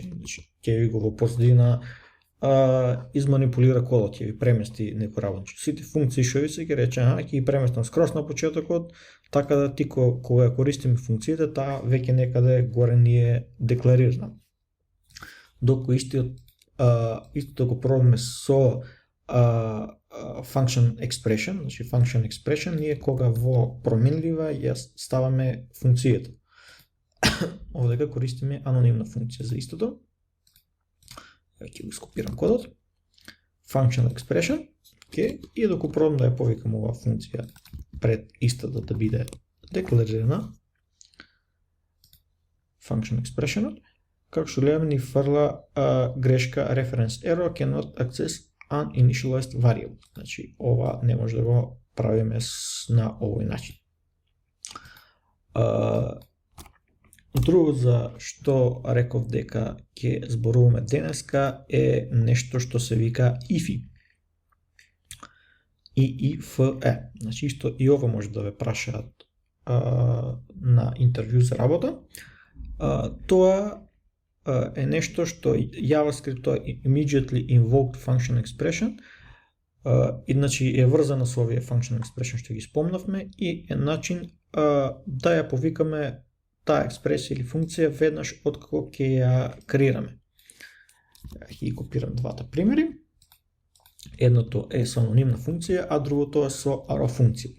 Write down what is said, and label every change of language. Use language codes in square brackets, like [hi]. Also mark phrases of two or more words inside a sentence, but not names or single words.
[mk] Значи, ќе ви го во позадина изманипулира кодот, ќе ви премести некој работа. Сите функции што ви се ќе рече, ќе ги преместам скрос на почетокот, така да ти кога ја користиме функцијата, таа веќе некаде горе ни е декларирана. Докато истото го пробаме со [en] function expression, [mk] значи [en] function expression [mk] ние кога во променлива ја ставаме функцијата. Овдека користиме анонимна функција за истото. Ќе го скопирам кодот. [en] Function expression, [mk] и докато пробам да ја повикам оваа функција пред истата да биде декларирана, [en] function expression, [mk] како што гледаме ни фрла грешка [en] reference error cannot access uninitialized variable. [mk] Значи ова не може да го правиме на овој начин. Друго за што реков дека ќе зборуваме денеска е нешто што се вика IFE. IFE. Значи исто и ова може да ве прашаат на интервју за работа. Тоа е нешто што JavaScript [en] immediately invoked function expression, [mk] значи е врзана со овие [en] function expression [mk] што ги спомнавме и е начин да ја повикаме таа експресија или функција веднаш откако ќе ја креираме. Ќе ги копирам двата примери. Едното е со анонимна функција, а другото е со arrow функција.